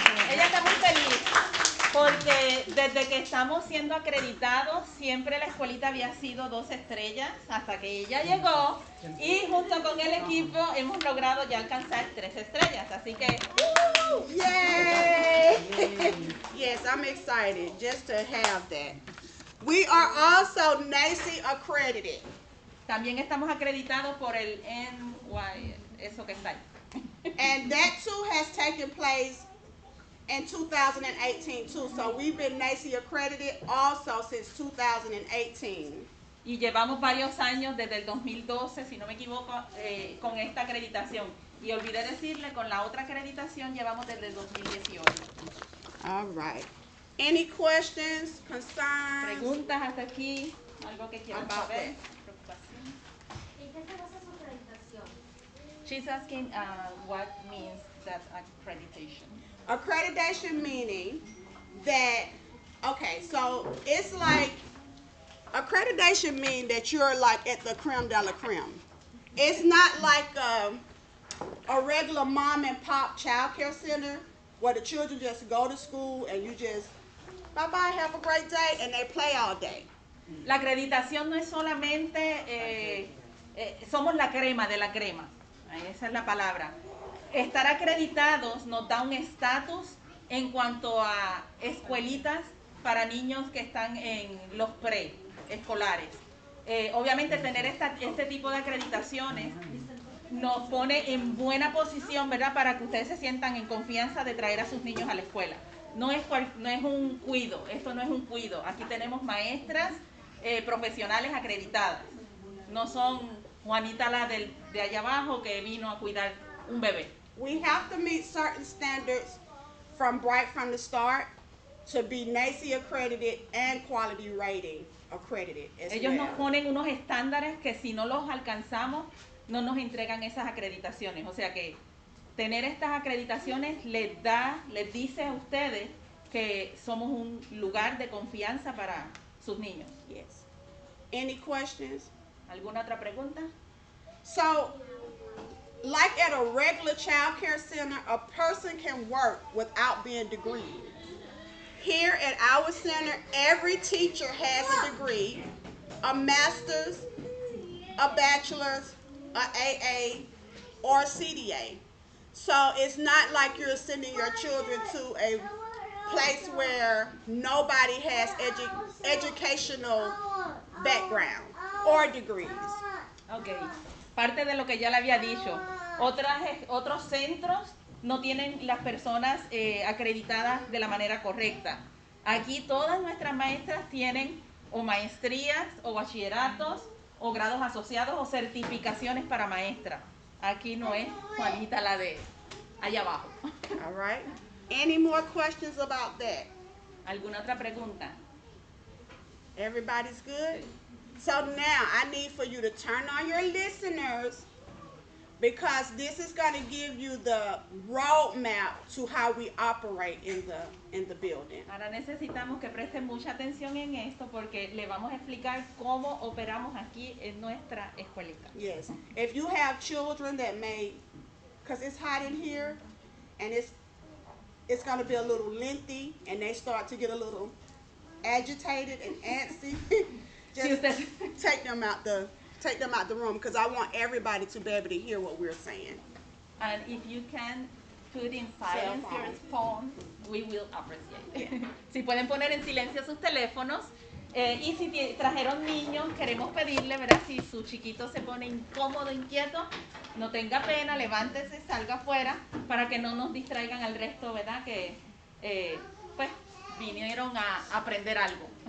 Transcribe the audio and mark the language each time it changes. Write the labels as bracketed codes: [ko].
[es] Ella está muy feliz porque desde que estamos siendo acreditados, siempre la escuelita había sido 2 estrellas hasta que ella llegó y junto con el equipo hemos logrado ya alcanzar 3 estrellas. Así que [en] Yay! Yes, I'm excited just to have that. We are also NACE accredited. [es] también estamos acreditados por el NY, eso que está ahí. [en] And that too has taken place in 2018 too. So we've been NACE accredited also since 2018. [es] Y llevamos varios años desde el 2012, si no me equivoco, con esta acreditación. Y olvidé decirle, con la otra acreditación llevamos desde el 2018. [en] All right. Any questions, concerns? [es] Preguntas hasta aquí, algo que quieran [en] About [es] saber. [en] that. [es] Preocupación. ¿En qué se basa su acreditación? [en] She's asking what means that accreditation. Accreditation meaning that, okay, so it's like, accreditation mean that you're like at the creme de la creme. It's not like a regular mom and pop child care center where the children just go to school and you just, bye-bye, have a great day, and they play all day. [es] La acreditación no es solamente, somos la crema de la crema, esa es la palabra. Estar acreditados nos da un estatus en cuanto a escuelitas para niños que están en los preescolares. Obviamente tener este tipo de acreditaciones nos pone en buena posición, ¿verdad? Para que ustedes se sientan en confianza de traer a sus niños a la escuela. No es un cuido, esto no es un cuido. Aquí tenemos maestras profesionales acreditadas. No son Juanita la de allá abajo que vino a cuidar un bebé. [en] We have to meet certain standards from the start to be NACE accredited and quality rating accredited as [es] Ellos nos [en] well. [es] ponen unos estándares que si no los alcanzamos, no nos entregan esas acreditaciones. O sea que tener estas acreditaciones les dice a ustedes que somos un lugar de confianza para sus niños. [en] Yes. Any questions? [es] ¿Alguna otra pregunta? [en] So, like at a regular child care center, a person can work without being degreed. Here at our center, every teacher has a degree, a master's, a bachelor's, a AA, or a CDA. So it's not like you're sending your children to a place where nobody has educational background or degrees. [es] Ok, parte de lo que ya le había dicho. Otros centros no tienen las personas acreditadas de la manera correcta. Aquí todas nuestras maestras tienen o maestrías o bachilleratos o grados asociados o certificaciones para maestra. Aquí no es Juanita la de allá abajo. [en] All right. Any more questions about that? [es] ¿Alguna otra pregunta? [en] Everybody's good? So now I need for you to turn on your listeners because this is going to give you the roadmap to how we operate in the building. [es] Ahora necesitamos que presten mucha atención en esto porque le vamos a explicar cómo operamos aquí en nuestra escuelita. [en] Yes. If you have children that may, because it's hot in here and it's going to be a little lengthy and they start to get a little agitated and antsy, just take them out the room because I want everybody to be able to hear what we're saying. And if you can put in silence your phone, we will appreciate. [es] Si pueden poner en silencio sus teléfonos y si trajeron niños, queremos pedirle, ¿verdad? Si su chiquito se pone incómodo, inquieto, no tenga pena, levántese, salga afuera para que no nos distraigan al resto, ¿verdad? Que pues vinieron a aprender algo.